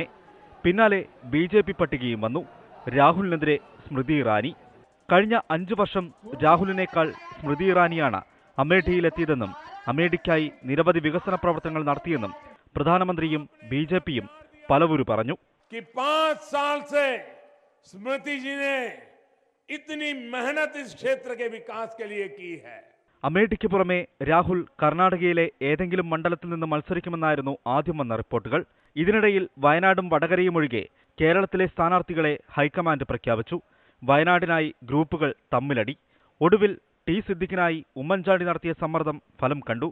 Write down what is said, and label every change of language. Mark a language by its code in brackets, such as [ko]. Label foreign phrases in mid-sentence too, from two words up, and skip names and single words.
[ml] പിന്നാലെ BJP പട്ടികയും വന്നു. രാഹുലിനെതിരെ സ്മൃതി ഇറാനി. കഴിഞ്ഞ 5 വർഷം രാഹുലിനേക്കാൾ സ്മൃതി ഇറാനിയാണ് അമേഠിയിലെത്തിയതെന്നും അമേഠിക്കായി നിരവധി വികസന പ്രവർത്തനങ്ങൾ നടത്തിയെന്നും പ്രധാനമന്ത്രിയും BJP-യും പലവരും പറഞ്ഞു. [hi] 5 साल से स्मृति जी ने इतनी मेहनत इस क्षेत्र के विकास के लिए की है. [ml] അമേഠിക്ക് പുറമെ രാഹുൽ കർണാടകയിലെ ഏതെങ്കിലും മണ്ഡലത്തിൽ നിന്ന് മത്സരിക്കുമെന്നായിരുന്നു ആദ്യം വന്ന റിപ്പോർട്ടുകൾ. ഇതിനിടയിൽ വയനാടും വടകരയും ഒഴികെ കേരളത്തിലെ സ്ഥാനാർത്ഥികളെ ഹൈക്കമാൻഡ് പ്രഖ്യാപിച്ചു. വയനാടിനായി ഗ്രൂപ്പുകൾ തമ്മിലടി. ഒടുവിൽ T സിദ്ദിഖിനായി ഉമ്മൻചാണ്ടി നടത്തിയ സമ്മർദ്ദം ഫലം കണ്ടു.